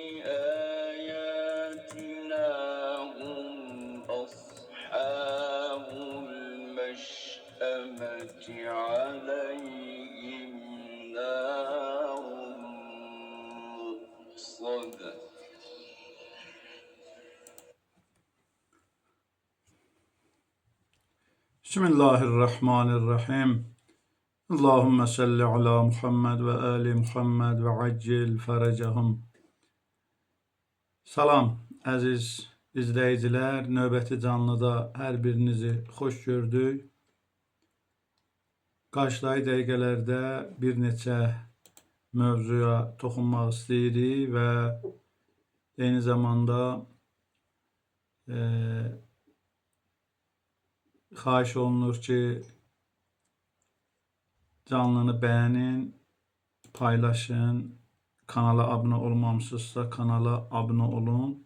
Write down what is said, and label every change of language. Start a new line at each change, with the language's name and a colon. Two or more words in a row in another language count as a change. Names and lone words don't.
Arabic: بآياتنا هم أصحاب المشأمة عليهم نار مؤصدة Bismillahirrahmanirrahim. اللهم صل على محمد وآل محمد وعجل فرجهم.
Azerbaijani: Salam, əziz izləyicilər. Növbəti canlıda hər birinizi xoş gördük. Qarşıdakı dəqiqələrdə bir neçə mövzuya toxunmaq istəyirik və eyni zamanda xahiş olunur ki, canlını bəyənin, paylaşın, kanala abunə olmamışsınızsa kanala abunə olun.